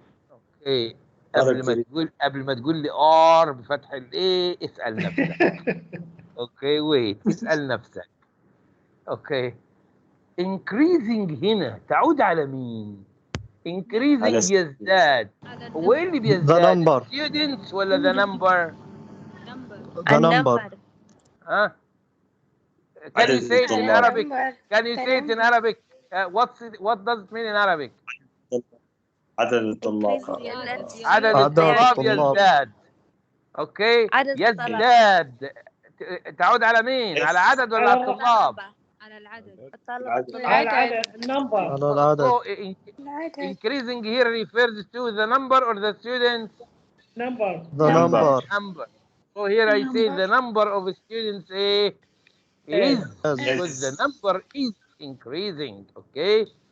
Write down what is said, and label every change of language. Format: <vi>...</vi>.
<ar>اوكي، قبل ما تقول لي ار بفتح الايه اسال نفسك. اوكي ويت، اسال نفسك. اوكي، increasing هنا تعود على مين؟ increasing يزداد. هو ايه اللي بيزداد؟</ar> <en>number. students ولا the number؟ The number. ها؟ Can you say it in Arabic? Can you say it in Arabic? What does it mean in Arabic?</en> <ar>عدد الطلاب. عدد الطلاب يزداد. اوكي، يزداد تعود على مين؟ على عدد ولا على الطلاب؟ على العدد. على العدد.</ar> <en>So increasing here refers to the number or the students? The number. Number. So here I say the number of students is because the number is increasing. Okay.</en>